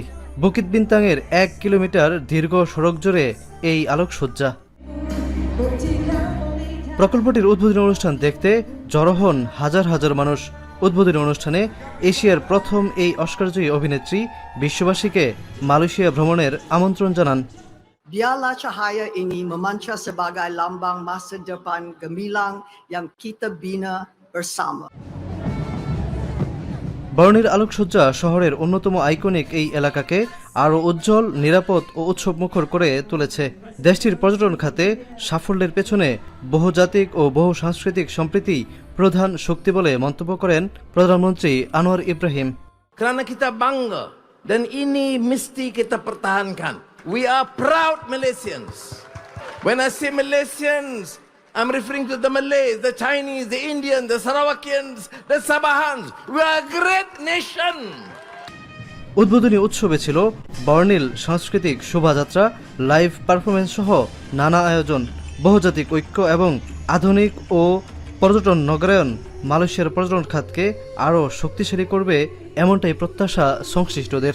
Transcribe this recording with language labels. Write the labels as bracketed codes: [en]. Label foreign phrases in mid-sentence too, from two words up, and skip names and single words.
[bn] বুকিত বিন্তাংয়ের 1 কিলোমিটার দীর্ঘ সড়ক জুড়ে এই আলোকসজ্জা। প্রকল্পটির উদ্বোধনী অনুষ্ঠান দেখতে জড়ো হন হাজার হাজার মানুষ। উদ্বোধনী অনুষ্ঠানে এশিয়ার প্রথম এই অস্কারজয়ী অভিনেত্রী বিশ্ববাসীকে মালয়েশিয়া ভ্রমণের আমন্ত্রণ জানান। [ms] Biarlah cahaya ini memancar sebagai lambang masa depan gemilang yang kita bina bersama. [bn] বর্ণির আলোকসজ্জা শহরের অন্যতম আইকনিক এই এলাকাকে আরও উজ্জ্বল, নিরাপদ ও উৎসবমুখর করে তুলেছে। দেশটির পর্যটন খাতে সাফল্যের পেছনে বহুজাতিক ও বহু সাংস্কৃতিক সম্প্রীতি প্রধান শক্তি বলে মন্তব্য করেন প্রধানমন্ত্রী আনোয়ার ইব্রাহিম। [ms] Kerana kita bangga dan ini mesti kita pertahankan. [en] We are proud Malaysians. When I say Malaysians, I'm referring to the Malays, the Chinese, the Indians, the Sarawakians, the Sabahans. We are a great nation. [bn] উদ্বোধনী উৎসবে ছিল বর্ণিল সাংস্কৃতিক শোভাযাত্রা, [en] live performance [bn] সহ নানা আয়োজন। বহুজাতিক ঐক্য এবং আধুনিক ও পর্যটন নগরায়ন মালয়েশিয়ার পর্যটন খাতকে আরও শক্তিশালী করবে, এমনটাই প্রত্যাশা সংশ্লিষ্টদের।